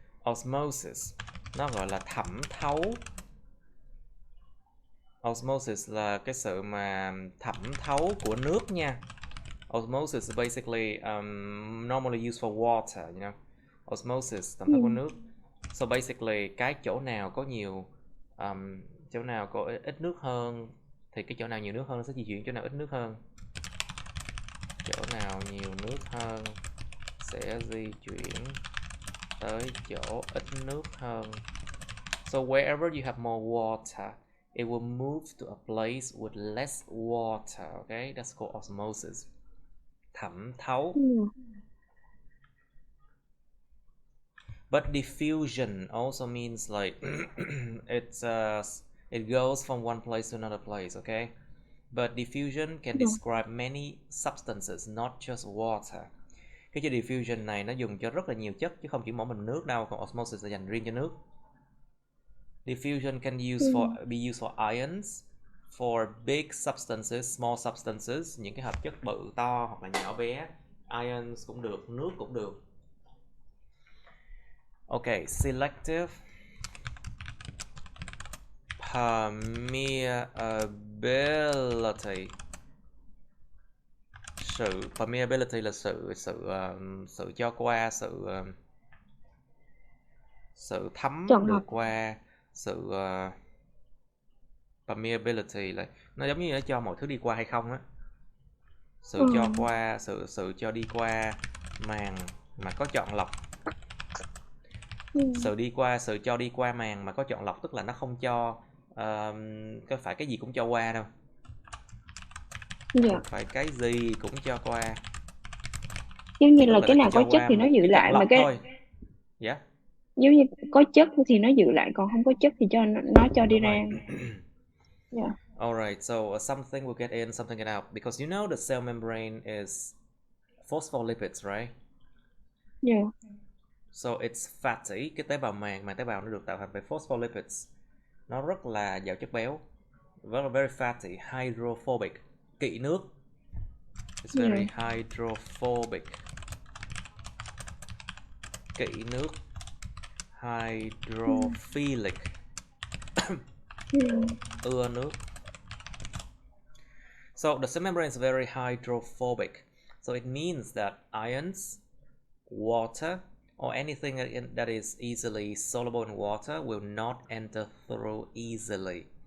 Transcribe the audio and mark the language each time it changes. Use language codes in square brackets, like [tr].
[vi] Osmosis nó gọi là thẩm thấu. Osmosis là cái sự mà thẩm thấu của nước nha. [en] Osmosis is basically normally used for water, you know. [vi] Osmosis thẩm thấu của nước. [en] So basically [vi] cái chỗ nào có nhiều chỗ nào có ít nước hơn thì cái chỗ nào nhiều nước hơn nó sẽ di chuyển chỗ nào ít nước hơn. Chỗ nào nhiều nước hơn sẽ di chuyển tới chỗ ít nước hơn. [en] So wherever you have more water, it will move to a place with less water. Okay, that's called osmosis. [vi] Thẩm thấu. [en] But diffusion also means like it goes from one place to another place. Okay, but diffusion can describe many substances, not just water. [vi] Cái chữ diffusion này nó dùng cho rất là nhiều chất chứ không chỉ mỗi mình nước đâu, còn osmosis là dành riêng cho nước. [en] Diffusion can be used for ions, for big substances, small substances, [vi] những cái hợp chất bự to hoặc là nhỏ bé. Ions cũng được, nước cũng được. [en] Okay, selective permeability. [vi] Permeability là sự cho qua, sự thấm được qua, sự permeability là nó giống như nó cho mọi thứ đi qua hay không á. Sự cho qua, sự cho đi qua màng mà có chọn lọc. Sự cho đi qua màng mà có chọn lọc tức là nó không cho có phải cái gì cũng cho qua đâu. Không phải cái gì cũng cho qua. Giống như là cái nào có chất thì nó giữ lại mà cái thôi. [en] Yeah. [vi] Giống như có chất thì nó giữ lại, còn không có chất thì nó cho đi ra. [en] Yeah. Alright, so something will get in, something get out, because you know the cell membrane is phospholipids, right? Yeah. So it's fatty. [vi] Cái tế bào màng tế bào nó được tạo thành bởi phospholipids. Nó rất là giàu chất béo, [en] very fatty, [vi] hydrophobic, kỵ nước. [en] It's very hydrophobic, [vi] kỵ nước, [en] hydrophilic, [vi] ưa nước. [en] So the cell membrane is very hydrophobic. So it means that ions, water, or anything that is easily soluble in water will not enter through easily.